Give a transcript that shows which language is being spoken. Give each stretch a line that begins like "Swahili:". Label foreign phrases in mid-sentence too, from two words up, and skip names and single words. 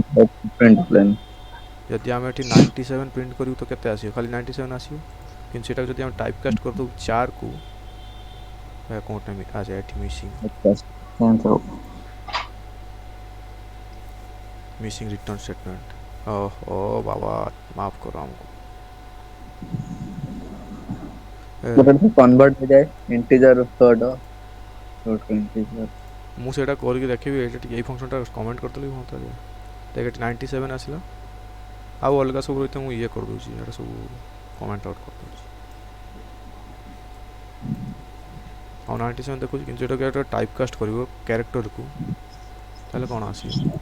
Odia: ଯଦି ଆମେ ଏଠି 97 ପ୍ରିଣ୍ଟ କରିବୁ ତ କେତେ ଆସିବ, ଖାଲି 97 ଆସିବ, କିନ୍ତୁ ସେଇଟାକୁ ଯଦି ଆମେ
English: type cast
Odia: କରିଦେବୁ 4କୁ କେଉଁଟା ଆଚ୍ଛା ଏଠି
English: missing return statement.
Hindi: ओहो बाबा माफ करो हमको। कन्वर्ट हो जाए
English: integer float integer
Odia: ମୁଁ ସେଇଟା କରିକି ଦେଖିବି, ଏଇଟା ଟିକେ ଏଇ ଫଙ୍କସନ୍ଟା କମେଣ୍ଟ କରିଦେଲି ହୁଅନ୍ତା ଯେ। ଦେଖ ଏଠି 97 ଆସିଲା, ଆଉ ଅଲଗା ସବୁ ରହିତେ ମୁଁ ଇଏ କରିଦେଉଛି, ଏଇଟା ସବୁ
English: comment out
Odia: କରିଦେଉଛି। ଆଉ 97 ଦେଖୁଛି, କିନ୍ତୁ ଏଇଟାକୁ ଗୋଟେ
English: type cast
Odia: କରିବ କ୍ୟାରେକ୍ଟରକୁ ତାହେଲେ କ'ଣ ଆସିବ?